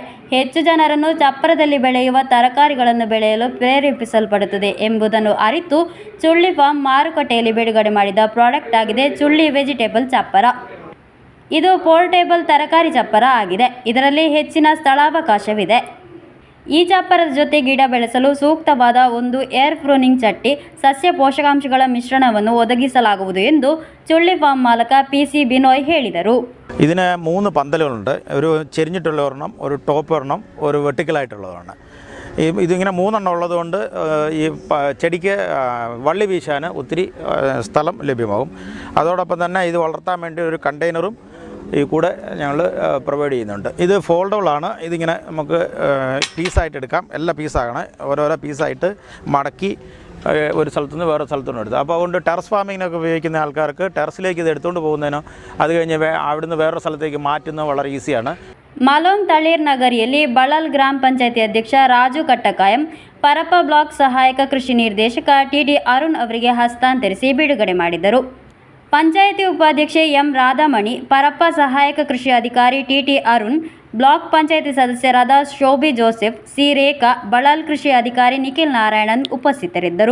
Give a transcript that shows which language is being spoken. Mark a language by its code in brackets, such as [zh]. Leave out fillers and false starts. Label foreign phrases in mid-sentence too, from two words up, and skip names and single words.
[kn] ಹೆಚ್ಚು ಜನರನ್ನು ಚಪ್ಪರದಲ್ಲಿ ಬೆಳೆಯುವ ತರಕಾರಿಗಳನ್ನು ಬೆಳೆಯಲು ಪ್ರೇರೇಪಿಸಲ್ಪಡುತ್ತದೆ ಎಂಬುದನ್ನು ಅರಿತು ಚುಳ್ಳಿ ಫಾರ್ಮ್ ಮಾರುಕಟ್ಟೆಯಲ್ಲಿ ಬಿಡುಗಡೆ ಮಾಡಿದ ಪ್ರಾಡಕ್ಟ್ ಆಗಿದೆ ಚುಳ್ಳಿ ವೆಜಿಟೇಬಲ್ ಚಪ್ಪರ. ಇದು ಪೋರ್ಟೇಬಲ್ ತರಕಾರಿ ಚಪ್ಪರ ಆಗಿದೆ. ಇದರಲ್ಲಿ ಹೆಚ್ಚಿನ ಸ್ಥಳಾವಕಾಶವಿದೆ. ಈ ಚಪ್ಪರದ ಜೊತೆ ಗಿಡ ಬೆಳೆಸಲು ಸೂಕ್ತವಾದ ಒಂದು ಏರ್ ಪ್ರೂನಿಂಗ್ ಚಟ್ಟಿ, ಸಸ್ಯ ಪೋಷಕಾಂಶಗಳ ಮಿಶ್ರಣವನ್ನು ಒದಗಿಸಲಾಗುವುದು ಎಂದು ചുള്ളി ഫാം മാലക പി.സി. ബിനോയ് ಹೇಳಿದರು. [ml] ഇതിന് 3 പന്തലുകളുണ്ട്. ഒരു ചെരിഞ്ഞിട്ടുള്ള ഒരെണ്ണം, ഒരു ടോപ്പ് ഒരെണ്ണം, ഒരു വെർട്ടിക്കലായിട്ടുള്ളതാണ്. ഇതിങ്ങനെ 3 എണ്ണം ഉള്ളതുകൊണ്ട് ഈ ചെടിക്ക് വള്ളി വീശാൻ ഒത്തിരി സ്ഥലം ലഭ്യമാകും. അതോടൊപ്പം തന്നെ ഇത് വളർത്താൻ വേണ്ടി ഒരു കണ്ടെയ്നറും ഈ കൂടെ ഞങ്ങൾ പ്രൊവൈഡ് ചെയ്യുന്നുണ്ട്. ഇത് ഫോൾഡബിളാണ്. ഇതിങ്ങനെ നമുക്ക് പീസായിട്ട് എടുക്കാം. എല്ലാ പീസാണ്, ഓരോരോ പീസായിട്ട് മടക്കി ഒരു സ്ഥലത്തു നിന്ന് വേറെ സ്ഥലത്തുനിന്ന് എടുത്ത്. അപ്പോൾ അതുകൊണ്ട് ടെറസ് ഫാമിങ്ങിനൊക്കെ ഉപയോഗിക്കുന്ന ആൾക്കാർക്ക് ടെറസിലേക്ക് ഇത് എടുത്തുകൊണ്ട് പോകുന്നതിനോ അത് കഴിഞ്ഞ് അവിടുന്ന് വേറൊരു സ്ഥലത്തേക്ക് മാറ്റുന്നത് വളരെ ഈസിയാണ്. [kn] ಮಾಲೋಮ್ ತಳೀರ್ ನಗರಿಯಲ್ಲಿ ಬಳಲ್ ಗ್ರಾಮ ಪಂಚಾಯತಿ ಅಧ್ಯಕ್ಷ ರಾಜು ಕಟ್ಟಕಾಯಂ ಪರಪ್ಪ ಬ್ಲಾಕ್ ಸಹಾಯಕ ಕೃಷಿ ನಿರ್ದೇಶಕ ಟಿಡಿ ಅರುಣ್ ಅವರಿಗೆ ಹಸ್ತಾಂತರಿಸಿ ಬಿಡುಗಡೆ ಮಾಡಿದರು. ಪಂಚಾಯಿತಿ ಉಪಾಧ್ಯಕ್ಷೆ ಎಂ ರಾಧಾಮಣಿ, ಪರಪ್ಪ ಸಹಾಯಕ ಕೃಷಿ ಅಧಿಕಾರಿ ಟಿಟಿ ಅರುಣ್, ಬ್ಲಾಕ್ ಪಂಚಾಯಿತಿ ಸದಸ್ಯರಾದ ಶೋಭಿ ಜೋಸೆಫ್, ಸಿ ರೇಖಾ, ಬಳಲ್ ಕೃಷಿ ಅಧಿಕಾರಿ ನಿಖಿಲ್ ನಾರಾಯಣನ್ ಉಪಸ್ಥಿತರಿದ್ದರು.